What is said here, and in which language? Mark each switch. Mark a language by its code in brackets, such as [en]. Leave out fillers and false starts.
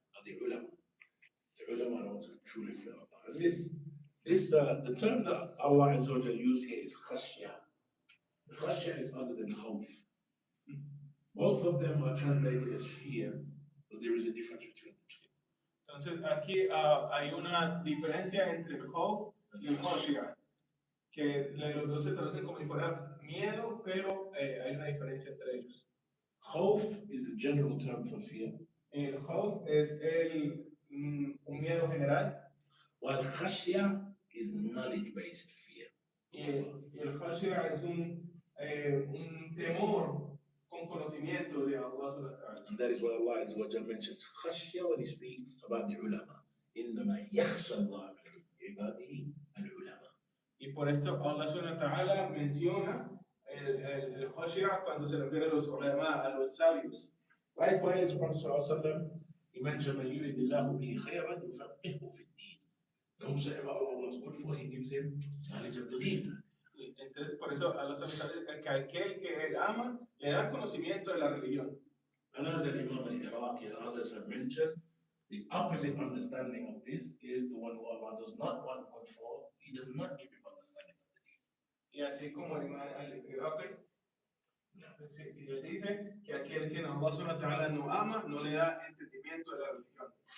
[en] The ulama. The ulama are those who truly fear Allah. And the term that Allah Azza wa Jalla used here is khashya. Khashya is other than khawf. Both of them are translated as fear, but there is a difference between the two. [es] Entonces aquí hay una diferencia entre el khawf y el khashya, que los dos se traducen como si fuera miedo, pero hay una diferencia entre ellos. [en] Khawf is the general term for fear. [es] El khawf es un miedo general. [en] While khashya is knowledge-based fear. [es] Y el khashya es un temor con conocimiento de Allah subhanahu wa ta'ala. [en] And that is what Allah Azza wa Jalla mentions khashya when He speaks about the ulama. [ar] إِنَّمَا يَخْشَى اللَّهَ مِنْ عِبَادِهِ الْعُلَمَاء. [es] Y por esto Allah subhanahu wa ta'ala menciona el khashya cuando se refiere a los ulama, a los sabios. [en] Likewise, the Prophet ﷺ, he He mentioned [ar] من يريد الله به خيرا يفقهه في الدين. [en] Whomsoever Allah wants good for, He gives him knowledge of the deen. [es] Entonces, por eso a los habitantes, que aquel que él ama le da conocimiento de la religión. [en] And as the Imam al-Iraqi and others have mentioned, the opposite understanding of this is the one who Allah does not want good for. He does not give him understanding of the deen. [es] Y así como el imán al-Iraqi, y le dice que aquel que Allah subhanahu wa ta'ala no ama, no le da entendimiento de la religión.